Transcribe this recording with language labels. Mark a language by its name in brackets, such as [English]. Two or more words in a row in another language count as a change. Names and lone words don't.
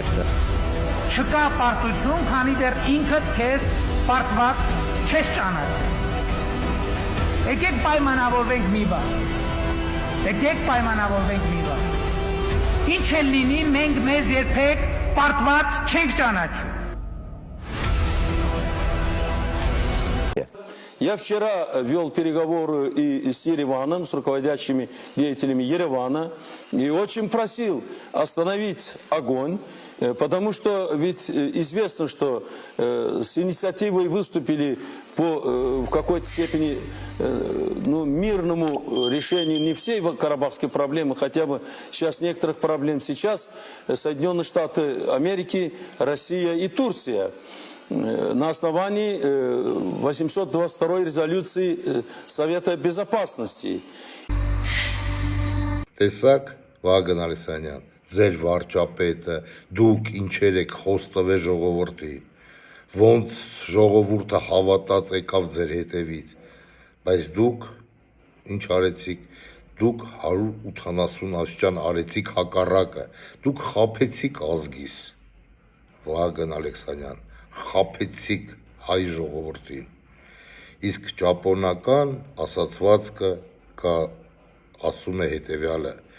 [Armenian] Չկա պարտություն, քանի դեռ ինքդ քեզ պարտված չես ճանաչել։ Եկեք պայմանավորվենք մի բան։ Եկեք պայմանավորվենք մի բան։ Ինչ էլ լինի, մենք մեզ երբեք պարտված չենք ճանաչում։ [Russian] Я вчера вел переговоры и с Ереваном, с руководящими деятелями Еревана, и очень просил остановить огонь, потому что ведь известно, что с инициативой выступили в какой-то степени мирному решению не всей карабахской проблемы, хотя бы сейчас некоторых проблем сейчас Соединенные Штаты Америки, Россия и Турция. На основании 822 резолюции Совета Безопасности. [Armenian] Տեսակ Վահագն Ալիսանյան, ձեր վարչապետը, դուք ինչեր եք խոստվել ժողովրդին, ոնց ժողովուրդը հավատաց եկավ ձեր հետևից, բայց դուք ինչ արեցիք, դուք 180 աստիճան արեցիք հակառակը, դուք խաբեցիք ազգիս, Վահագն Ալեքսանյան, խաբեցիք հայ ժողովրդին, իսկ ճապոնական ասացվածքը կա ասում է հետևյալը,